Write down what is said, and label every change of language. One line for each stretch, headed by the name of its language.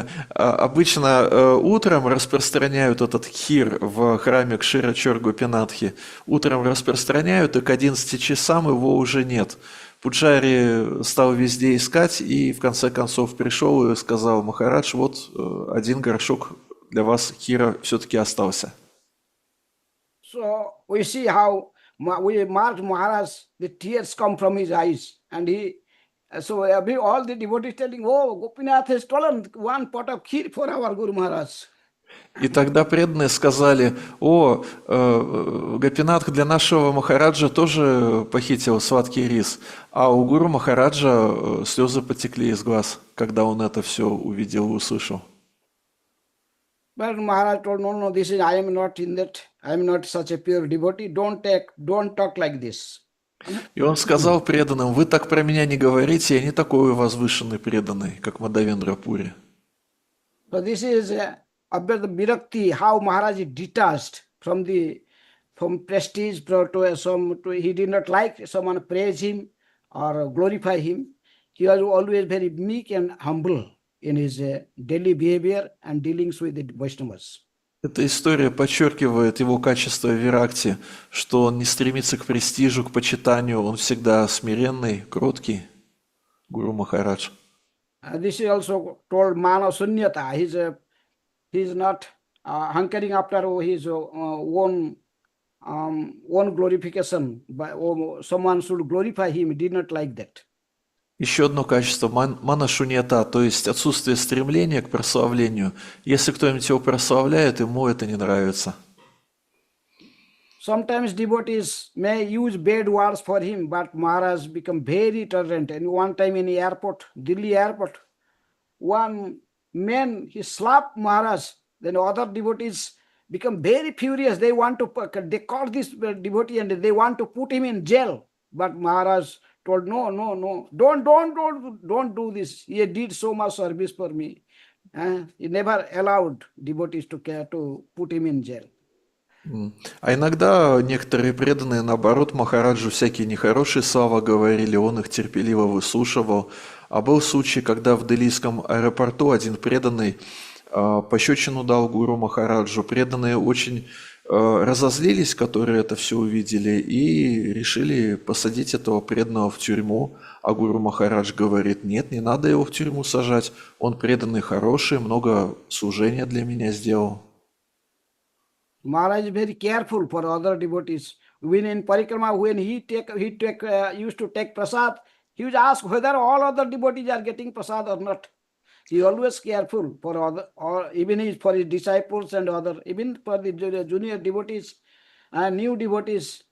Russian: Обычно утром распространяют этот хир в храме Кшира Чоргопинатхи. Утром распространяют, и к 11 часам его уже нет. Пуджари стал везде искать и в конце концов пришел и сказал: Махарадж, вот один горшок для вас хира все-таки остался.
English: So we see how we mark Maharaj, the tears come from his eyes, and so all the devotees telling, oh, Gopinath has stolen one pot of kheer for our Guru Maharaj.
Russian: И тогда преданные сказали: о, Гопинатх для нашего Махараджа тоже похитил сладкий рис. А у Гуру Махараджа слезы потекли из глаз, когда он это все увидел и услышал.
English: But Maharaj told, no, this is, I am not in that, I am not such a pure devotee, don't talk like this.
Russian: И он сказал преданным: вы так про меня не говорите, я не такой возвышенный преданный, как Мадавендра Пури.
English: So this is about the Virakti, how Maharaj is detached from prestige he did not like someone praise him or glorify him. He was always very meek and humble in his daily behavior and dealings with the Vaishnavas.
Russian: Эта история подчеркивает его качество виракти, что он не стремится к престижу, к почитанию, он всегда смиренный, кроткий, Гуру Махарадж.
English: This is also told Mana Sunyata. He's not hankering after his own glorification. Someone should glorify him. He did not like that.
Russian: Еще одно качество манашуньята, то есть отсутствие стремления к прославлению. Если кто-нибудь его прославляет, ему это не нравится.
English: Sometimes devotees may use bad words for him, but Maharaj become very tolerant. And one time in the airport, Delhi airport, one man, he slapped Maharaj. Then other devotees become very furious. They caught this devotee and they want to put him in jail. But Maharaj told, no, don't do this. He did so much service for me. He never allowed devotees to put him in jail.
Russian: А иногда некоторые преданные, наоборот, Махараджу всякие нехорошие слова говорили, он их терпеливо выслушивал. А был случай, когда в Делийском аэропорту один преданный пощечину дал Гуру Махараджу. Преданные очень разозлились, которые это все увидели, и решили посадить этого преданного в тюрьму. А Гуру Махарадж говорит: нет, не надо его в тюрьму сажать, он преданный хороший, много служения для меня сделал.
English: Maharaj is very careful for other devotees. When in Parikrama, when he used to take prasad, he would ask whether all other devotees are getting prasad or not. He is always careful for other, or even for his disciples and other, even for the junior devotees and new devotees.